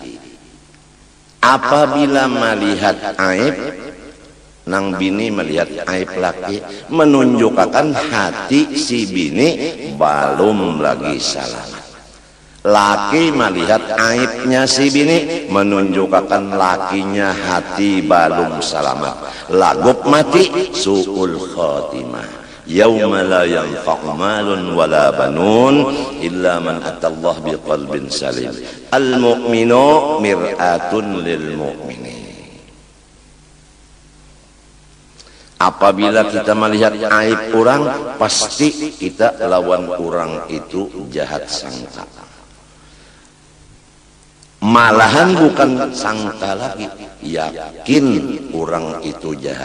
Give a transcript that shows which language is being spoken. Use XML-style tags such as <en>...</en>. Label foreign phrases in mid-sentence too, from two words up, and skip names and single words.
<bjn>Apabila melihat aib nang bini melihat aib laki, menunjukkan hati si bini belum lagi selamat. Laki melihat aibnya si bini, menunjukkan lakinya hati belum selamat. Lagup mati, su'ul khatimah.</bjn> <ar>يوم لا ينفع مال ولا بنون إلا من أتى الله بقلب سليم. المؤمن مرآة للمؤمنين.</ar> <id>Apabila kita melihat aib orang, pasti kita lawan orang itu jahat sangka. Malahan bukan sangka lagi, yakin orang itu jahat.</id>